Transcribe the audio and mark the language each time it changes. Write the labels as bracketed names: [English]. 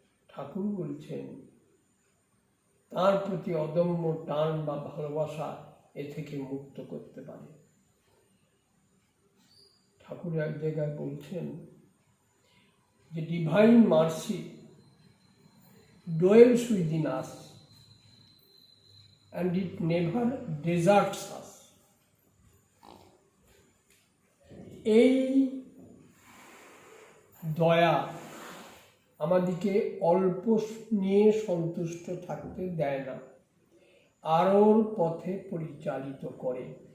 [Bangla] ঠাকুর বলছেন তার প্রতি অদম্য টান বা ভালোবাসা এ থেকে মুক্ত করতে পারে। ঠাকুর এক জায়গায় বলছেন যে [English] Divine mercy dwells within us and it never deserts us. [Bangla] এই দয়া আমাদেরকে অল্প নিয়ে সন্তুষ্ট থাকতে দেয় না, আরোর পথে পরিচালিত করে।